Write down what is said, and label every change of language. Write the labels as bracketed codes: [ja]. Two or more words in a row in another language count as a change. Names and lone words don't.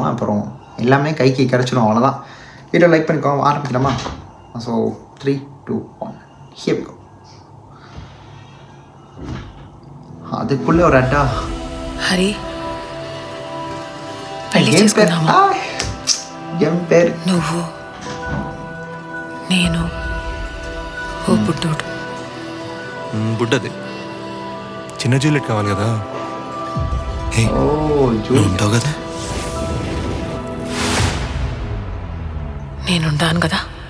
[ta] அப்புறம் எல்லாமே கைக்கு கிடச்சிடும். அவ்வளோதான். வீடியோ லைக் பண்ணிக்கோங்க. ஆரம்பிக்கலாமா? [en] So 3, 2, 1 here we go. [ta] அதுக்குள்ளே ஒரு அட்டா హరి என் பேர் [te] నువ్వు నేను ఓ బుడ్డోడు. బుడ్డది చిన్న జూలెట్ కావాలి కదా. ఉంటావు కదా. నేనుంటాను కదా.